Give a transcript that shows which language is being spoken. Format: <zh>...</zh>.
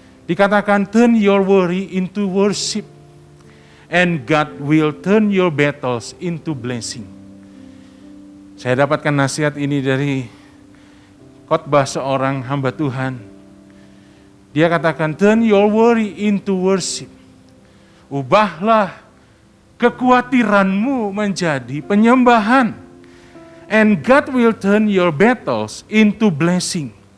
<id>Dikatakan,</id> <en>turn your worry into worship, and God will turn your battles into blessing.</en> <id>Saya dapatkan nasihat ini dari khotbah seorang hamba Tuhan. Dia katakan,</id> <en>turn your worry into worship.</en> <id>Ubahlah kekhawatiranmu menjadi penyembahan.</id> <en>And God will turn your battles into blessing.</en>